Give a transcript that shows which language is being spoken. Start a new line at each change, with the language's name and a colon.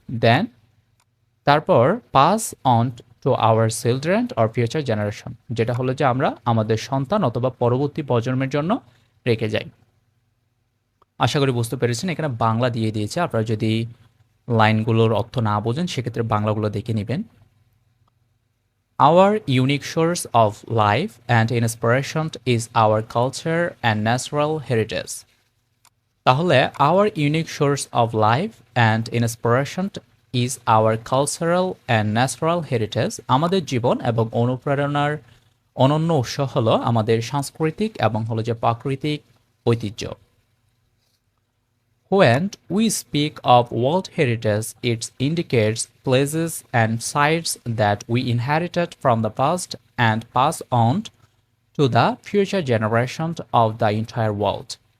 Bangla: দেন তারপর
English: pass on to our children or future generation,
Bangla: যেটা হলো যে আমরা আমাদের সন্তান অথবা পরবর্তী প্রজন্মের জন্য রেখে যাই। আশা করি বুঝতে পেরেছেন। এখানে বাংলা দিয়ে দিয়েছে, আপনারা যদি লাইনগুলোর অর্থ না বোঝেন সেক্ষেত্রে বাংলাগুলো দেখে নেবেন।
English: Our unique source of life and inspiration is our culture and natural heritage. তাহলে our unique source of life and inspiration is our cultural and natural heritage.
Bangla: আমাদের জীবন এবং অনুপ্রেরণার অনন্য উৎস হলো আমাদের সাংস্কৃতিক এবং হলো যে প্রাকৃতিক ঐতিহ্য।
English: When we speak of World Heritage, it indicates places and sites that we inherited from the past and pass on to the future generations of the entire world.